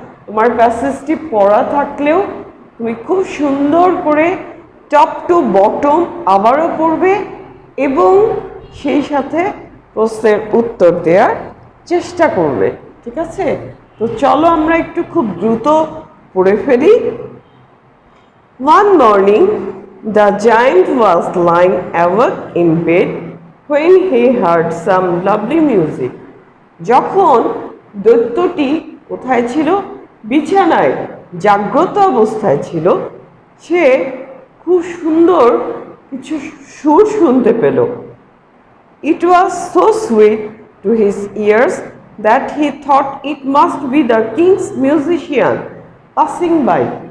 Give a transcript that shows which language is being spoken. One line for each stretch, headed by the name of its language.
Bangla: তোমার প্যাসেজটি পড়া থাকলেও তুমি খুব সুন্দর করে টপ টু বটম আবারও পড়বে এবং সেই সাথে প্রশ্নের উত্তর দেওয়ার চেষ্টা করবে, ঠিক আছে? তো চলো আমরা একটু খুব দ্রুত পড়ে ফেলি।
English: One morning, the giant was lying awake in bed when he heard some lovely music.
Bangla: যখন দৈত্যটি কোথায় ছিল? বিছানায় জাগ্রত অবস্থায় ছিল, সে খুব সুন্দর কিছু সুর শুনতে পেল।
English: It was so sweet to his ears that he thought it must be the king's musician passing by.